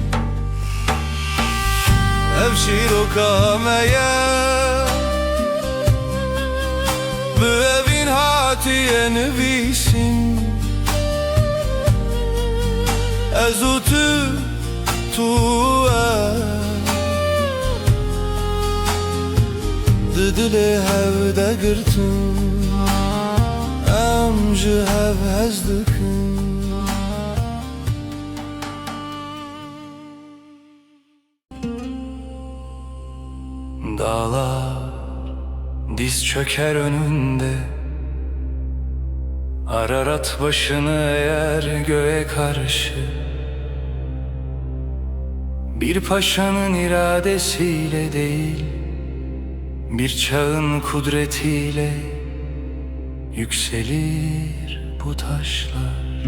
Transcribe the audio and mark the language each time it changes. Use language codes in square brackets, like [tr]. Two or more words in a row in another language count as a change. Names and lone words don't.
[ku] Ev şîrokame bi evîn hatiye nivîsîn Ez û tu Di dilê hev de girtin Em ji hev hez dikin [tr] Dağlar diz çöker önünde Ararat başını eğer göğe karşı Bir paşanın iradesiyle değil Bir çağın kudretiyle yükselir bu taşlar